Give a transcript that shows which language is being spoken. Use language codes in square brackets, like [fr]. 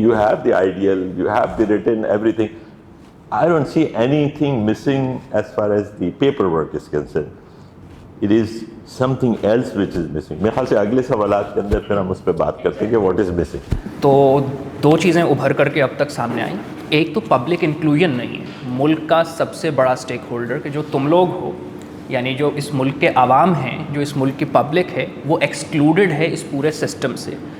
[en] You have the ideal, you have the written everything. I don't see anything missing as far as the paperwork is concerned. It is something else which is missing. [ur] میرے خیال سے اگلے سوالات کے اندر پھر ہم اس پہ بات کرتے ہیں کہ [en] what is missing. [ur] تو دو چیزیں ابھر کر کے اب تک سامنے آئیں. ایک تو پبلک انکلوژن نہیں ہے. ملک کا سب سے بڑا اسٹیک ہولڈر کہ جو تم لوگ ہو، یعنی جو اس ملک کے عوام ہیں، جو اس ملک کی پبلک ہے، وہ ایکسکلوڈڈ ہے اس پورے سسٹم سے.